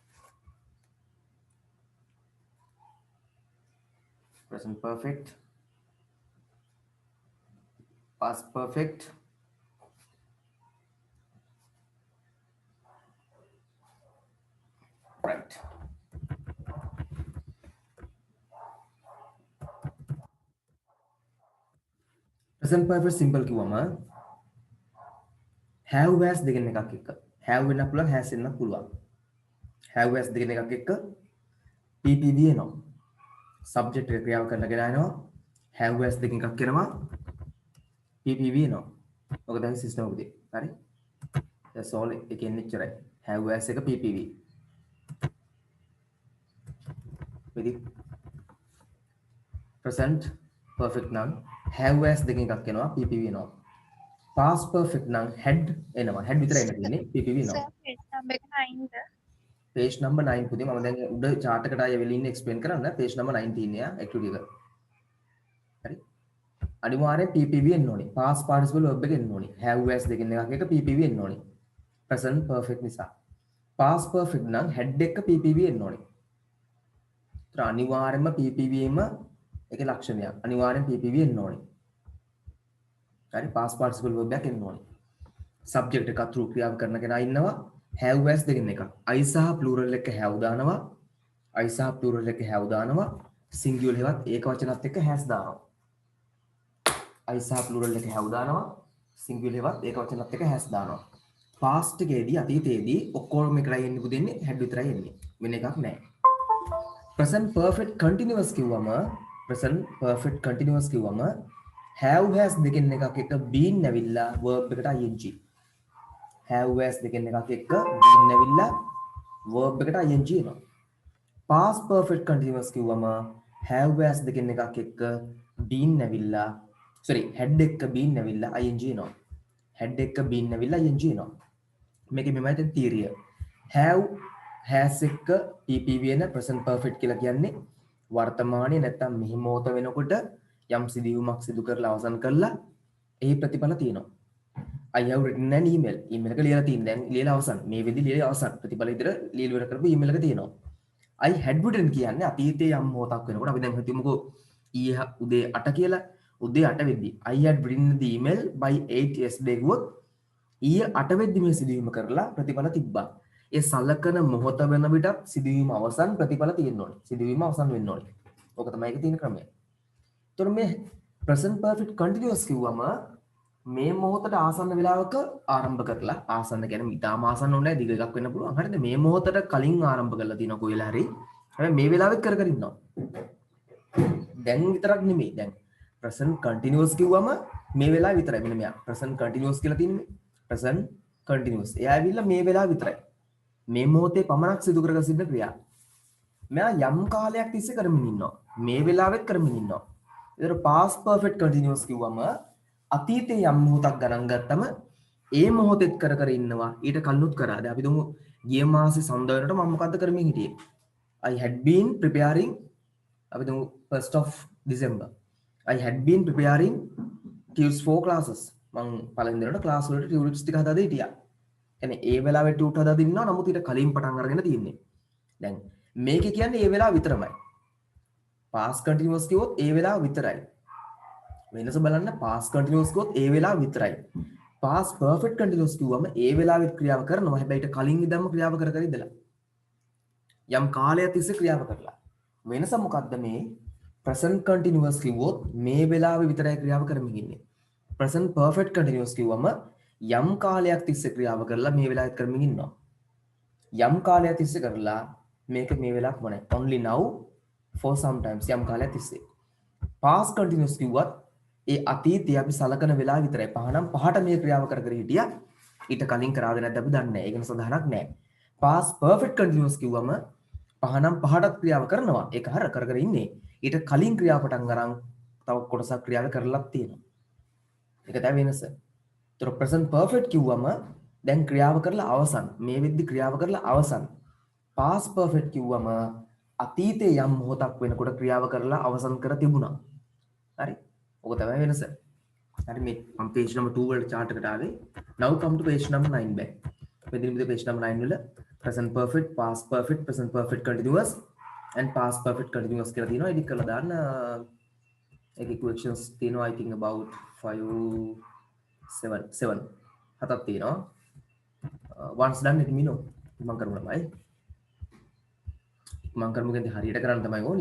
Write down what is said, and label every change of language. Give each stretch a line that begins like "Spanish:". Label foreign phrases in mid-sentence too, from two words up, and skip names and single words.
English: Present perfect, past perfect, right. Present perfect simple
Sinhala: කිව්වම
English: have has
Sinhala: දෙකෙන් එකක් එක්ක have වෙන්න පුළුවන් has වෙන්න පුළුවන්.
English: have has
Sinhala: දෙකෙන් එකක් එක්ක PPV එනවා. subject එක ක්‍රියාව කරන කෙනා එනවා.
English: have has
Sinhala: දෙකෙන් එකක් කරනවා PPV එනවා. ඔක තමයි සිස්ටම් එකේ. හරි?
English: that's all
Sinhala: එකෙන් එච්චරයි.
English: have has
Sinhala: එක PPV.
English: with present perfect
Sinhala: නම්
English: have has
Sinhala: දෙකෙන් එකක් එනවා PPV එනවා.
English: past perfect
Sinhala: නම් had එනවා. had විතරයි එන්න තියෙන්නේ PPV එනවා.
English: page number 9
Sinhala: පුතේ මම දැන් උඩ chart එකට ආයෙ වෙලින් explain කරන්න
English: page number 9
Sinhala: තියෙන්නේ යා activity එක. හරි? අනිවාර්යෙන් PPV එන්න ඕනේ.
English: past participle verb
Sinhala: එක එන්න ඕනේ.
English: have has
Sinhala: දෙකෙන් එකක් එක PPV එන්න ඕනේ.
English: present perfect
Sinhala: නිසා.
English: past perfect
Sinhala: නම් had එක PPV එන්න ඕනේ. ඒතර අනිවාර්යෙන්ම PPV එම ඒකේ ලක්ෂණයක්. අනිවාර්යෙන් PPV එන්න ඕනේ. හරි
English: past participle verb
Sinhala: එකක් එන්න ඕනේ. subject එක through ක්‍රියාව කරන කෙනා ඉන්නවා.
English: have has
Sinhala: දෙකෙන් එකක්. I සහ plural එක have දානවා. I සහ plural එක have දානවා. singular එකවත් ඒක වචනත් එක්ක has දානවා. I සහ plural එක have දානවා. singular එකවත් ඒක වචනත් එක්ක has දානවා. past එකේදී අතීතයේදී ඔක්කොම එකයි එන්නේ පුදෙන්නේ had විතරයි එන්නේ. වෙන එකක් නැහැ.
English: present perfect continuous
Sinhala: කිව්වම
English: have has
Sinhala: දෙකෙන් එකක් එක්ක been නැවිලා verb එකට ing.
English: have has
Sinhala: දෙකෙන් එකක් එක්ක been නැවිලා verb එකට ing එනවා.
English: past perfect continuous
Sinhala: කිව්වම
English: have has
Sinhala: දෙකෙන් එකක් එක්ක been නැවිලා had එක්ක been නැවිලා ing එනවා. had එක්ක been නැවිලා ing එනවා. මේකේ මෙමය දැන් theory.
English: have has
Sinhala: එක්ක PPV එන
English: present perfect
Sinhala: කියලා කියන්නේ වර්තමානයේ නැත්තම් මෙහි මොහොත වෙනකොට යම් සිදුවීමක් සිදු කරලා අවසන් කරලා එහි ප්‍රතිඵල තියෙනවා.
English: I have written an email.
Sinhala: email එක ලියලා තියෙන දැන් ලියලා අවසන්. මේ වෙදි ලියලා අවසන්. ප්‍රතිඵල විතර ලියලා ඉවර කරපු email එක තියෙනවා.
English: I had written
Sinhala: කියන්නේ අතීතයේ යම් මොහොතක් වෙනකොට අපි දැන් හිතමුකෝ ඊයේ උදේ 8 කියලා. උදේ 8 වෙද්දී
English: I had written the email by 8 yesterday
Sinhala: ගුවොත් ඊයේ 8 වෙද්දී මේ සිදුවීම කරලා ප්‍රතිඵල තිබ්බා. ඒ සලකන මොහොත වෙන විට සිදුවීම අවසන් ප්‍රතිඵල තියෙන්න ඕනේ. සිදුවීම අවසන් වෙන්න ඕනේ. ඕක තමයි ඒකේ තියෙන ක්‍රමය. ඒතර මේ
English: present perfect continuous
Sinhala: කිව්වම මේ මොහොතට ආසන්න වෙලාවක ආරම්භ කරලා ආසන්න කියන්නේ ඉතාම ආසන්න ඕනේ දිග එකක් වෙන්න පුළුවන්. හරිද? මේ මොහොතට කලින් ආරම්භ කරලා තියෙනවා කොයිලා හරි. හැබැයි මේ වෙලාවෙත් කර ඉන්නවා. දැන් විතරක් නෙමෙයි. දැන්
English: present continuous
Sinhala: කිව්වම මේ වෙලාව විතරයි. මෙන්න මෙයා
English: present continuous
Sinhala: කියලා තියෙන්නේ.
English: present continuous.
Sinhala: එයා ඇවිල්ලා මේ වෙලාව විතරයි. මේ මොහොතේ පමණක් සිදු කරගෙන සිටින ක්‍රියා. මෙයා යම් කාලයක් තිස්සේ කරමින් ඉන්නවා. මේ වෙලාවෙත් කරමින් ඉන්නවා. ඒතර
English: past perfect continuous
Sinhala: කිව්වම අතීතයේ යම් මොහොතක් ගණන් ගත්තම ඒ මොහොතෙත් කර ඉන්නවා. ඊට කලිනුත් කරා. දැන් අපි දුමු ගිය මාසේ සඳ වෙනකොට මම මොකද්ද කරමින් හිටියේ?
English: I had been preparing
Sinhala: අපි දුමු
English: 1st of December. I had been preparing tunes for classes.
Sinhala: මම පළවෙනි දිනට ක්ලාස් වලට ටියුටර්ස් ටික හදාලා හිටියා. කියන්නේ ඒ වෙලාවේ ටියුටර් හදාලා ඉන්නවා. නමුත් ඊට කලින් පටන් අරගෙන තියෙන්නේ. දැන් මේකේ කියන්නේ ඒ වෙලාව විතරමයි.
English: past continuous
Sinhala: කිව්වොත් ඒ වෙලාව විතරයි. වෙනස බලන්න
English: past continuous
Sinhala: කිව්වොත් ඒ වෙලාව විතරයි.
English: past perfect continuous
Sinhala: කිව්වම ඒ වෙලාවෙත් ක්‍රියාව කරනවා. හැබැයි ඊට කලින් ඉඳන්ම ක්‍රියාව කර ඉඳලා. යම් කාලයක් තිස්සේ ක්‍රියාව කරලා. වෙනස මොකද්ද මේ
English: present continuous
Sinhala: කිව්වොත් මේ වෙලාවේ විතරයි ක්‍රියාව කරමින් ඉන්නේ.
English: present perfect continuous
Sinhala: කිව්වම යම් කාලයක් තිස්සේ ක්‍රියාව කරලා මේ වෙලාවෙත් කරමින් ඉන්නවා. යම් කාලයක් තිස්සේ කරලා මේක මේ වෙලාවක් මොනේ.
English: only now for sometimes
Sinhala: යම් කාලයක් තිස්සේ.
English: past continuous
Sinhala: කිව්වත් ඒ අතීතයේ අපි සලකන වෙලාව විතරයි. පහනම් පහට මේ ක්‍රියාව කර කර හිටියා. ඊට කලින් කරාද නැද්ද අපි දන්නේ නැහැ. ඒක නිසා සඳහනක් නැහැ.
English: past perfect continuous
Sinhala: කිව්වම පහනම් පහටත් ක්‍රියාව කරනවා. ඒක හර කර කර ඉන්නේ. ඊට කලින් ක්‍රියාව පටන් අරන් තව කොටසක් ක්‍රියාව කරලත් තියෙනවා. ඒක තමයි වෙනස. ඒතර
English: present perfect
Sinhala: කිව්වම දැන් ක්‍රියාව කරලා අවසන්. මේ වෙද්දි ක්‍රියාව කරලා අවසන්.
English: past perfect
Sinhala: කිව්වම අතීතයේ යම් මොහොතක් වෙනකොට ක්‍රියාව කරලා අවසන් කර තිබුණා. හරි. ඕක තමයි වෙනස. හරි මේ මම
English: page number 2
Sinhala: වල chart එකට ආවේ.
English: Now come to page number 9 back.
Sinhala: මෙතනදී
English: page number 9
Sinhala: වල
English: present perfect, past perfect, present perfect continuous and past perfect continuous
Sinhala: කියලා තියෙනවා. edit කරලා දාන්න. ඒකේ questions තියෙනවා
English: I think about 7
Sinhala: හතක් තියෙනවා.
English: once done let me know.
Sinhala: මම කරමු ළමයි. මම කරමු කියන්නේ හරියට කරන්න තමයි ඕනි.